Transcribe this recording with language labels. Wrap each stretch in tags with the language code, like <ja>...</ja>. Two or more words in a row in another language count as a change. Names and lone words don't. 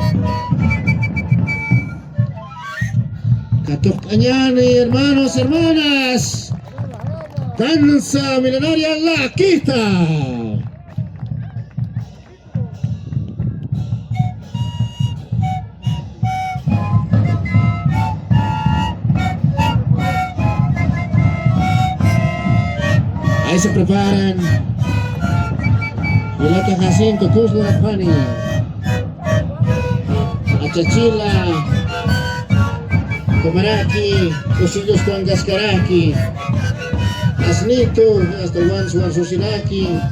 <es>Catocañani, hermanos, hermanas, danza milenaria Laquita. Ahí se preparan Vilata Jacinto, Kuzla Pani, Achachila, Comaraki, Cosillos con Gascaraki, Asnito, hasta Juan Susinaki.</es>